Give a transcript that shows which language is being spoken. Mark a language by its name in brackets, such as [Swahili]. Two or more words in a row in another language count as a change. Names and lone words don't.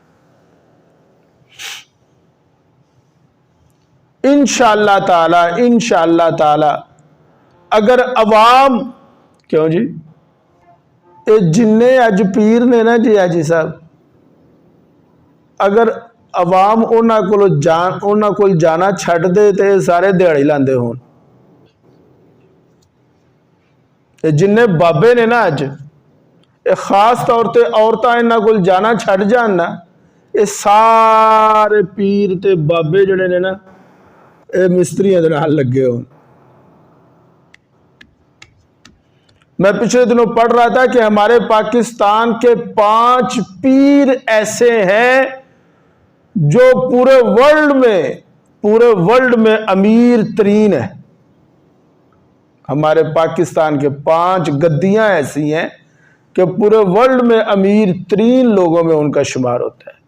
[Arabic] انشاءاللہ تعالی [Punjabi] اگر عوام کیوں جی جننے اج پیر نے نا جی حاجی صاحب، اگر عوام انہاں کول جانا چھڈ دے تے سارے دیہڑی لاندے ہون۔ جننے بابے نے نا اج خاص طور تے عورتاں انہاں کول جانا چھڈ جان نا، یہ سارے پیر تے بابے جڑے نے نا اے مستریاں دے نال لگے ہون۔ [Urdu] میں پچھلے دنوں پڑھ رہا تھا کہ ہمارے پاکستان کے 5 پیر ایسے ہیں جو پورے ورلڈ میں امیر ترین ہیں۔ ہمارے پاکستان کے 5 گدیاں ایسی ہیں کہ پورے ورلڈ میں امیر ترین لوگوں میں ان کا شمار ہوتا ہے۔